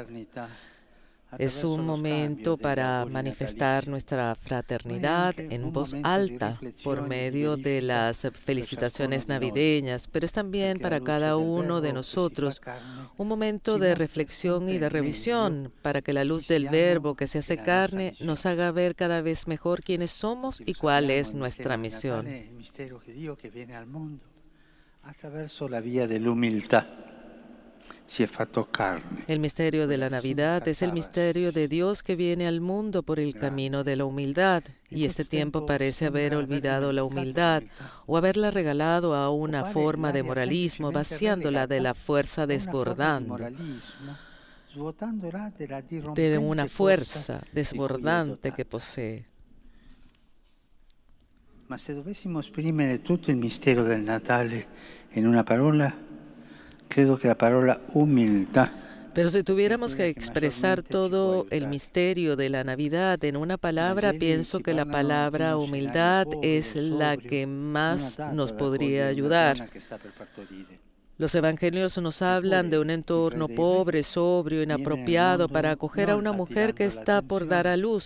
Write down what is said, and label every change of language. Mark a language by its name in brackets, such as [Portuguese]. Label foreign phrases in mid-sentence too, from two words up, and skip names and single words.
[Spanish] Es un momento para manifestar nuestra fraternidad en voz alta por medio de las felicitaciones navideñas, pero es también para cada uno de nosotros un momento de reflexión y de revisión para que la luz del Verbo que se hace carne nos haga ver cada vez mejor quiénes somos y cuál es nuestra misión. [Italian] Attraverso la via dell'umiltà, si è fatto carne. [Spanish] El misterio de la Navidad es el misterio de Dios que viene al mundo por el camino de la humildad. Y este tiempo parece haber olvidado la humildad o haberla regalado a una forma de moralismo, vaciándola de la fuerza desbordando, de una fuerza desbordante que posee. [Italian] Ma se dovessimo esprimere tutto il mistero del Natale in una parola, credo che la parola umiltà. [Spanish] Pero si tuviéramos que expresar todo el misterio de la Navidad en una palabra, pienso que la palabra humildad es la que más nos podría ayudar. Los evangelios nos hablan de un entorno pobre, sobrio, inapropiado para acoger a una mujer que está por dar a luz.